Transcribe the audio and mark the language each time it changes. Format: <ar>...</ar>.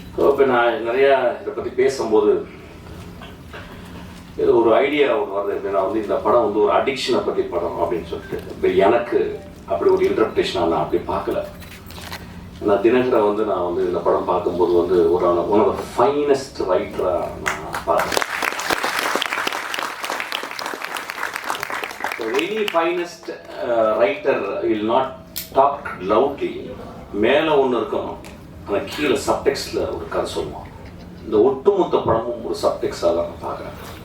<ta>இப்போ நான் நிறையா இதை பற்றி பேசும்போது இது ஒரு ஐடியா ஒன்று வருது. எப்படின்னா வந்து இந்த படம் வந்து ஒரு அடிக்ஷனை பற்றி படம் அப்படின்னு சொல்லிட்டு, இப்போ எனக்கு அப்படி ஒரு இன்டர்பிரேஷனாக நான் அப்படி பார்க்கல. நான் தினகரை வந்து நான் வந்து இந்த படம் பார்க்கும்போது வந்து ஒரு</ta> <en>one of the finest ரைட்டராக</en> <ta>நான் பார்த்தேன்.</ta> <en>Any finest writer will not talk loudly.</en> <ta>மேலே ஒன்று இருக்கணும், ஆனால் கீழே சப்டெக்ஸ்டில் ஒரு கதை சொல்லுவான். இந்த ஒட்டுமொத்த படமும் ஒரு சப்டெக்ஸாக தான் நான் பார்க்குறேன்.</ta>